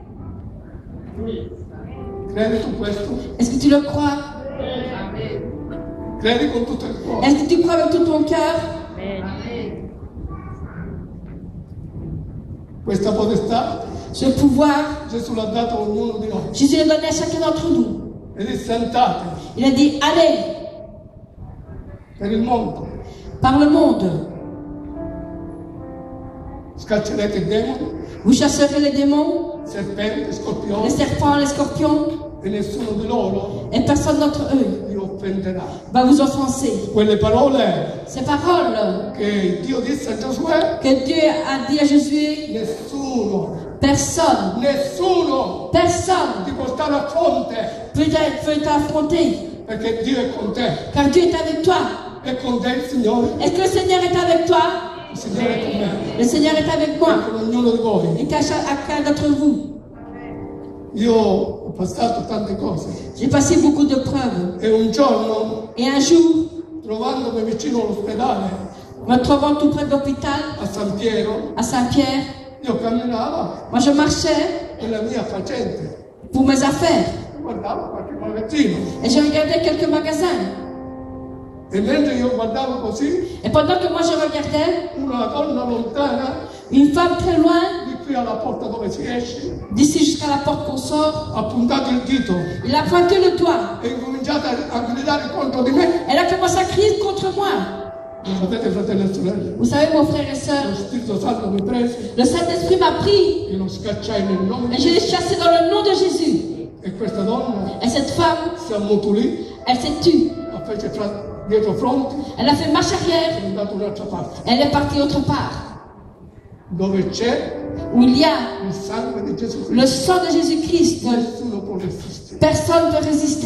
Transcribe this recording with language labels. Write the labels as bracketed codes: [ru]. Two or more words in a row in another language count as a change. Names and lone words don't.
[it] Credi tu questo? [fr] Est-ce que tu le crois? [it] Credi con tutto il cuore? [fr] Est-ce que tu crois avec tout ton cœur? [it] Questa potestà [fr] Ce pouvoir, [it] Gesù l'ha dato a ognuno di noi. [fr] Jésus l'a donné à chacun d'entre nous. [it] E disse: andate [fr] Il a dit, allez [it] per il mondo, [fr] par le monde, [it] scaccerete i demoni, [fr] vous chasserez les démons, [it] serpenti, [fr] les [it] scorpioni, [fr] serpents, les scorpions, [it] e nessuno di loro [fr] et personne d'entre eux [it] vi offenderà. [fr] va vous offenser. [it] Quelle parole [fr] Ces paroles [it] che Dio disse a Giosuè, [fr] que Dieu a dit à Josué, [it] nessuno [fr] personne [it] ti può stare a fronte, [fr] peut t'affronter, [it] perché Dio è con te. [fr] car Dieu est avec toi. [it] È con te il Signore, [fr] Est-ce que le Seigneur est avec toi? [it] il Signore è con me, [fr] Le Seigneur est avec [it] è [fr] moi. [it] con ognuno di voi. [fr] Et qu'à chacun d'entre vous, [it] Io ho passato tante cose [fr] j'ai passé beaucoup de preuves. [it] e un giorno, [fr] Et un jour, [it] trovandomi vicino all'ospedale [fr] me trouvant tout près de l'hôpital, [it] a San Piero, [fr] à Saint-Pierre, [it] io camminavo [fr] moi je marchais [it] nella mia facente, [fr] pour mes affaires. [it] guardavo qualche magazzino [fr] Et je regardais quelques magasins. [it] e mentre io guardavo così, [fr] Et pendant que moi je regardais, [it] una donna lontana, [fr] une femme très loin, [it] di qui alla porta dove si esce, [fr] d'ici jusqu'à la porte qu'on sort, [it] ha puntato il dito [fr] il a pointé le doigt. [it] e ha incominciato a gridare contro di me. [fr] Elle a commencé à crier contre moi. [it] Sapete, fratelli e sorelle, [fr] Vous savez, mon frère et soeur, [it] lo Spirito Santo mi prese [fr] le Saint-Esprit m'a pris [it] e lo scacciai nel nome [fr] et [it] di [fr] je l'ai [it] Gesù. [fr] chassé dans le nom de Jésus. [it] E questa donna [fr] Et cette femme, [it] si ammutolì, [fr] elle s'est tue. [it] fece dietro fronte [fr] Elle a fait marche [it] e [fr] arrière. [it] è andata un'altra parte. [fr] Elle est partie autre part. [it] Dove c'è [fr] Où il y a [it] il sangue di Gesù [fr] le [it] Cristo, [fr] sang de Jésus-Christ, [it] nessuno può resistere. [fr] personne ne peut résister.